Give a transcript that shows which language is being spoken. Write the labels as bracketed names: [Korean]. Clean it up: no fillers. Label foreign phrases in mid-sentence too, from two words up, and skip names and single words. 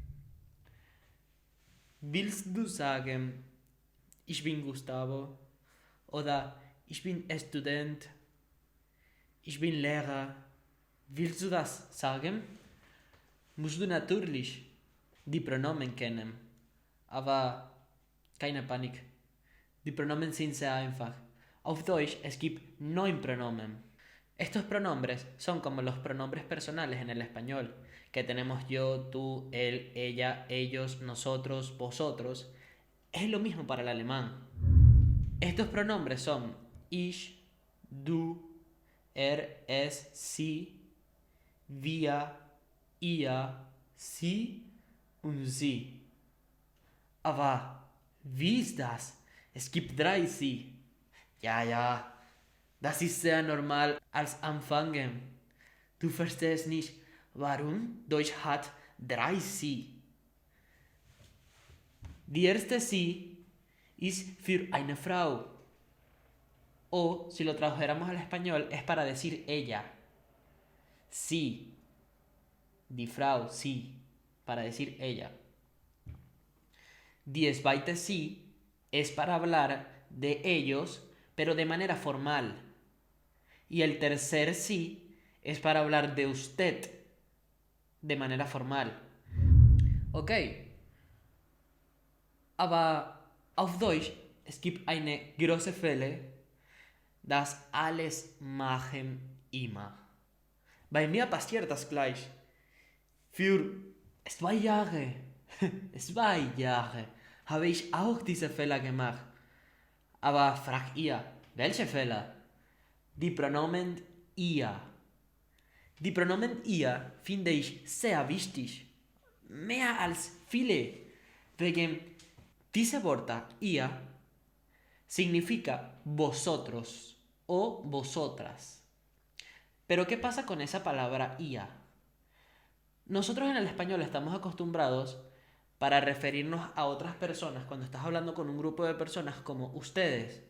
[German] Willst du sagen, ich bin Gustavo oder ich bin Student, ich bin Lehrer? Willst du das sagen? Musst du natürlich die Pronomen kennen. Aber keine Panik. Die Pronomen sind sehr einfach. Auf Deutsch es gibt 9 Pronomen. [Spanish] Estos pronombres son como los pronombres personales en el español, que tenemos yo, tú, él, ella, ellos, nosotros, vosotros. Es lo mismo para el alemán. Estos pronombres son [German] ich, du, es, sie, wir, ihr, sie und sie. Aber wie ist das? Es gibt 3 sie. Ja, das ist sehr normal als Anfangen. Du verstehst nicht, warum Deutsch hat 3 sie. Die erste sie ist für eine Frau. [Spanish] O, si lo tradujéramos al español, es para decir ella. Sí. [German] Die Frau, [Spanish] sí. Para decir ella. [German] Die zweite sie [Spanish] es para hablar de ellos, pero de manera formal. Y el tercer sí es para hablar de usted, de manera formal. Okay. [German] Aber auf Deutsch, es gibt eine große Fälle, dass alles machen immer. Bei mir passiert das gleich. Für 2 Jahre, 2 Jahre habe ich auch diese Fehler gemacht. Aber fragt ihr, welche Fehler? Die Pronomen ihr. Die Pronomen ihr finde ich sehr wichtig. Mehr als viele. Wegen diese Wörter ihr [Spanish] significa vosotros o vosotras. Pero ¿qué pasa con esa palabra ia? Nosotros en el español estamos acostumbrados para referirnos a otras personas cuando estás hablando con un grupo de personas como ustedes.